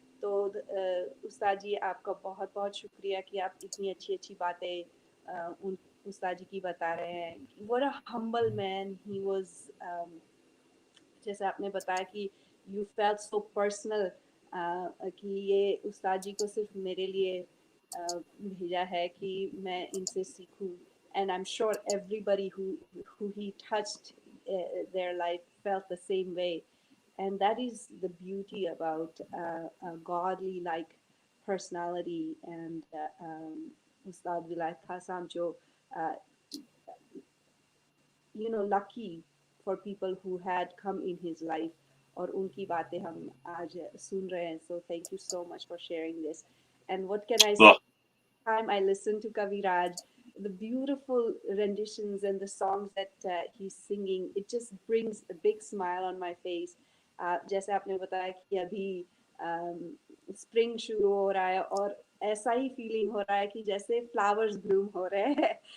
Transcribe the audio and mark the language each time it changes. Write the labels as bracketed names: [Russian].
[Hindi] तो उस्ताद जी आपका बहुत बहुत शुक्रिया कि आप इतनी अच्छी अच्छी बातें उन उस्ताद जी की बता रहे हैं। [English] What a humble man he was। [Hindi] जैसे आपने बताया कि [English] you felt so personal, [Hindi] कि ये उस्ताद जी को सिर्फ मेरे लिए भेजा है कि मैं इनसे सीखूं। [English] And I'm sure everybody who he touched their life felt the same way, and that is the beauty about a godly like personality। And Ustad Vilayat Khasam jo lucky for people who had come in his life, [Hindi] और उनकी बातें हम आज सुन रहे हैं। [English] So thank you so much for sharing this। And what can I say? [Hindi] वाह [English] Time I listen to Kaviraj, the beautiful renditions and the songs that he's singing, it just brings a big smile on my face। [Hindi] जैसे आपने बताया कि अभी spring शुरू हो रहा है और ऐसा ही फीलिंग हो रहा है कि जैसे फ्लावर्स ब्लूम हो रहे हैं।